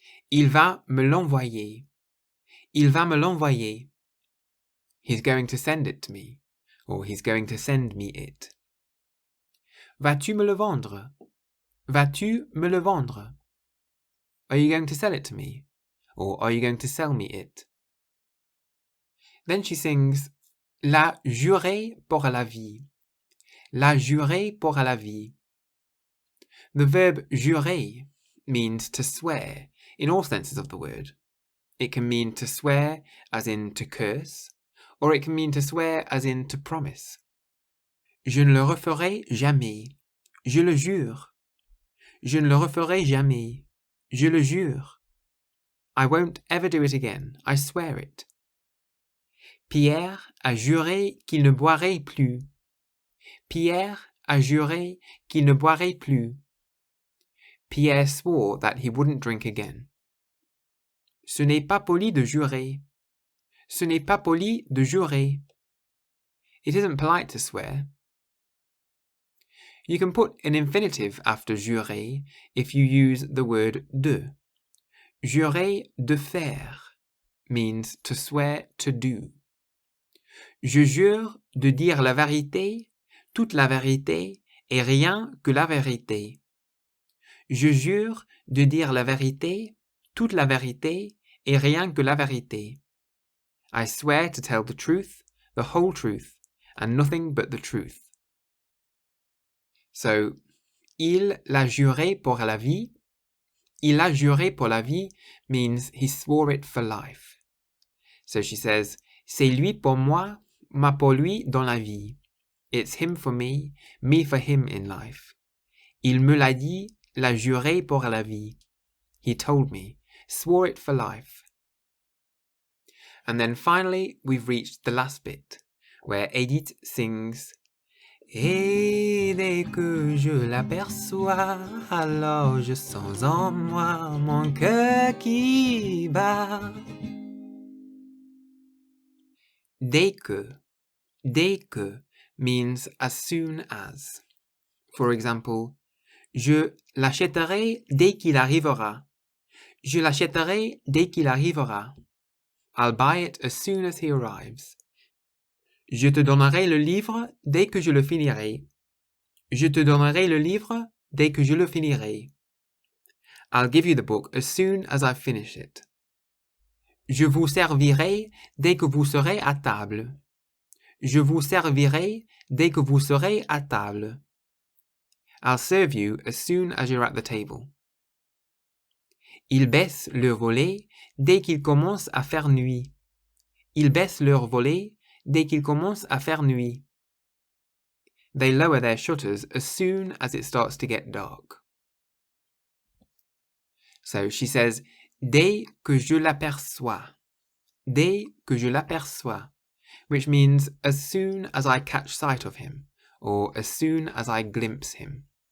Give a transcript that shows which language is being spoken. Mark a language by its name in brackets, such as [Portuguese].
[French] Il va me l'envoyer. Il va me l'envoyer. [English] He's going to send it to me. Or he's going to send me it. [French] Vas-tu me le vendre? Vas-tu me le vendre? [English] Are you going to sell it to me? Or are you going to sell me it? Then she sings, [French] l'a juré pour la vie. L'a juré pour la vie. [English] The verb jurer means to swear in all senses of the word. It can mean to swear as in to curse, or it can mean to swear as in to promise. [French] Je ne le referai jamais. Je le jure. Je ne le referai jamais. Je le jure. [English] I won't ever do it again. I swear it. [French] Pierre a juré qu'il ne boirait plus. Pierre a juré qu'il ne boirait plus. [English] Pierre swore that he wouldn't drink again. [French] Ce n'est pas poli de jurer. Ce n'est pas poli de jurer. [English] It isn't polite to swear. You can put an infinitive after jurer if you use the word de. Jurer de faire means to swear to do. [French] Je jure de dire la vérité, toute la vérité et rien que la vérité. Je jure de dire la vérité, toute la vérité et rien que la vérité. [English] I swear to tell the truth, the whole truth, and nothing but the truth. [French] So, il l'a juré pour la vie. Il a juré pour la vie [English] means he swore it for life. So she says, [French] c'est lui pour moi, moi pour lui dans la vie. [English] It's him for me for him in life. [French] Il me l'a dit, l'a juré pour la vie. [English] He told me, swore it for life. And then finally, we've reached the last bit, where Edith sings, [French] et dès que je l'aperçois, alors je sens en moi mon cœur qui bat. [English] Dès que means as soon as. For example, [French] je l'achèterai dès qu'il arrivera. Je l'achèterai dès qu'il arrivera. [English] I'll buy it as soon as he arrives. [French] Je te donnerai le livre dès que je le finirai. Je te donnerai le livre dès que je le finirai. [English] I'll give you the book as soon as I finish it. [French] Je vous servirai dès que vous serez à table. Je vous servirai dès que vous serez à table. [English] I'll serve you as soon as you're at the table. [French] Ils baissent leur volet dès qu'il commence à faire nuit. Ils baissent leur volet dès qu'il commence à faire nuit. [English] They lower their shutters as soon as it starts to get dark. So she says, [French] dès que je l'aperçois. Dès que je l'aperçois. [English] Which means as soon as I catch sight of him, or as soon as I glimpse him.